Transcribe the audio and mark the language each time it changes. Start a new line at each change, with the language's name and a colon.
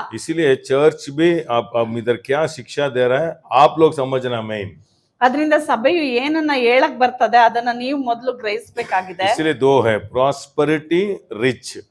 Hindi: इसीलिए चर्च भी आप इधर क्या शिक्षा दे रहा है आप लोग समझना मेन।
Kannada: ಅದರಿಂದ ಸಭೆಯು ಏನನ್ನ ಹೇಳಕ್ ಬರ್ತದೆ ಅದನ್ನ ನೀವು ಮೊದಲು ಗ್ರಹಿಸಬೇಕಾಗಿದೆ.
Hindi: इसलिए 2 है, प्रॉस्पेरिटी, रिच।